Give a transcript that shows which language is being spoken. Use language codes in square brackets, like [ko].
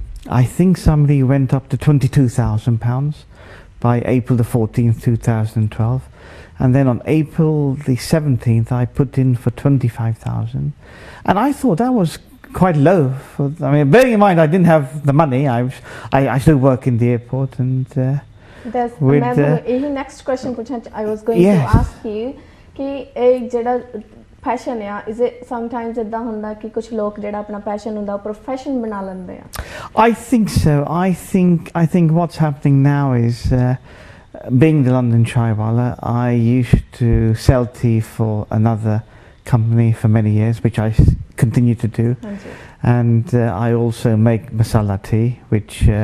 [en] I think somebody went up to £22,000 by April the 14th 2012, and then on April the 17th I put in for 25,000, and I thought that was quite low. I mean, bearing in mind I didn't have the money, I still work in the airport, and That's with, [pa] ਮੈਂ ਤੁਹਾਨੂੰ ਇਹੀ [en] next question [pa] ਪੁੱਛਣਾ [en] I was going Yes. to ask you [pa] ਕਿ ਇਹ ਜਿਹੜਾ fashion ਆ [en] is it sometimes [pa] ਇਦਾਂ ਹੁੰਦਾ ਕਿ ਕੁਝ ਲੋਕ ਜਿਹੜਾ ਆਪਣਾ passion ਹੁੰਦਾ ਉਹ profession ਬਣਾ ਲੈਂਦੇ ਆ? [en] I think so. I think what's happening now is, being the London Chaiwala, I used to sell tea for another company for many years, which I continue to do, [pa] ਹਾਂਜੀ. [en] and I also make masala tea, which